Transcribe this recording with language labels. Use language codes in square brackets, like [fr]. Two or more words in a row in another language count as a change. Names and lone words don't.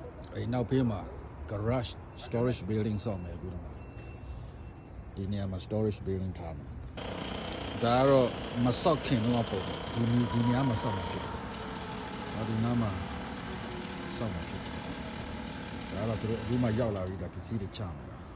[my] နောက်ဖေးမှာ [en] garage storage building [my] ဆောက်မယ်အခုဒီနေရာမှာ [en] storage building [my] ထားမယ်ဒါကတော့မဆောက်ခင်တော့ပုံဒီနေရာမှာဆောက်မှာဖြစ်တယ်ဒီနားမှာဆောက်မှာဖြစ်တယ်ဒါတော့သူတို့အခုမှရောက်လာပြီဒါပစ္စည်းတွေချမှာဒါ